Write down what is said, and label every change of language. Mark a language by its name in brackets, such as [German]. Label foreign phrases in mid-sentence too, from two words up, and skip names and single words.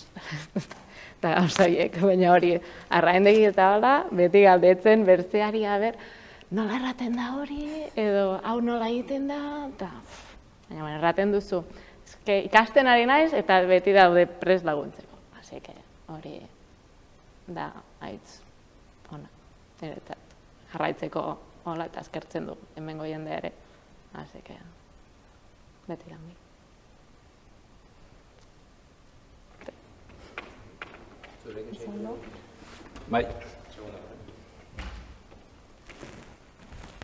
[Basque] Eta gauzaiek, baina hori, arraindegi eta hola, beti galdetzen bertzeari, nola erraten da hori, edo hau nola egiten da, eta, baina, erraten duzu. Ikasten ari naiz, eta beti daude prest laguntzeko. [Spanish] Así que [Basque] hori da haitz ona, niretzat. Jarraitzeko hola eta eskertzen du, hemengo jendea ere. [Spanish] Así que, [Basque] beti gangi. Bai.